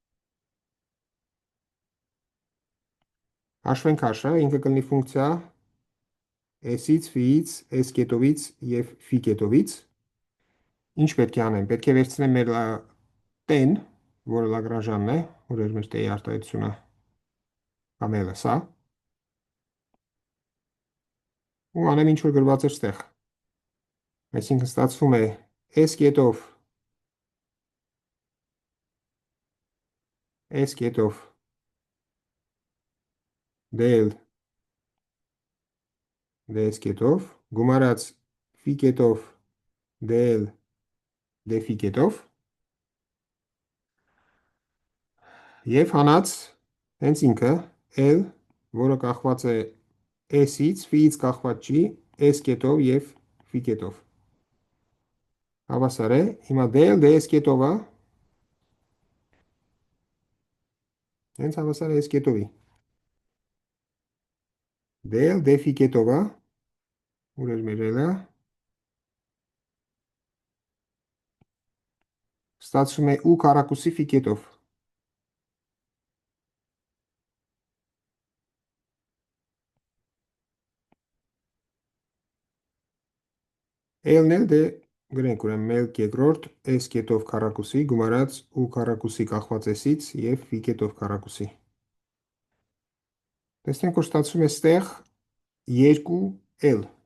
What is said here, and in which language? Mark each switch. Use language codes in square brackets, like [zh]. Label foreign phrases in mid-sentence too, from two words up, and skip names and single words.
[hy] հաշվենք հաշը, ինքը կլինի ֆունկցիա S-ից, F-ից, S կետովից և F կետովից։ Ինչ պետք է անեմ, պետք է վերցնեմ մեր տեն, որը Լագրանժյանն է, որ էր մեր տեի արտահայտությունը, կամ էլ է սա, ու անեմ ինչ որ գրված էր ստեղ։ Այսինքն ստացվում է S կետով dl ds կետով, գումարած F կետով dl dφ կետով, և հանած հենց ինքը L, որը կախված է S-ից, F-ից կախված չի, S կետով և F կետով։ Հավասար է, հիմա dl ds կետովը հենց հավասար է S կետովի։ Dl dφ կետովը, ուր էր մեր L-ը, ստացվում է U քառակուսի Φ կետով։ L-ն էլ դե գրենք, ուրեմն 1 երկրորդ S կետով քառակուսի գումարած U քառակուսի կախված S-ից և Φ կետով քառակուսի։ Տեսնենք, որ ստացվում է ստեղ 2L։